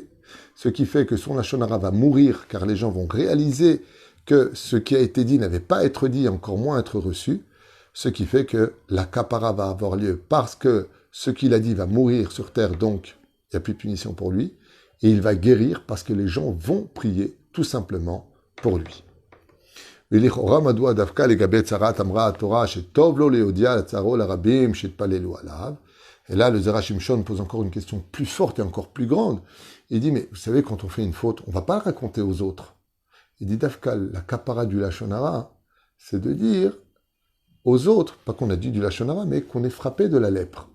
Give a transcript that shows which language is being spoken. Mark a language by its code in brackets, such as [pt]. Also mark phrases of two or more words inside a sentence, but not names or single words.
[fr] Ce qui fait que son [he] לשון הרע [fr] va mourir, car les gens vont réaliser que ce qui a été dit n'avait pas à être dit, encore moins à être reçu. Ce qui fait que la kapara va avoir lieu, parce que ce qu'il a dit va mourir sur terre, donc il n'y a plus de punition pour lui. Et il va guérir, parce que les gens vont prier, tout simplement, pour lui. [he] ולכאורה מדוע דווקא לגבי צרת אמרה התורה שטוב לו להודיע לצערו לרבים שהתפללו עליו. [fr] Et là, le Zera Shimshon pose encore une question plus forte et encore plus grande. Il dit, mais vous savez, quand on fait une faute, on ne va pas le raconter aux autres. Il dit, Dafka, la kapara du [he] לשון הרע, [fr] c'est de dire aux autres, pas qu'on a dit du [he] לשון הרע, [fr] mais qu'on est frappé de la lèpre.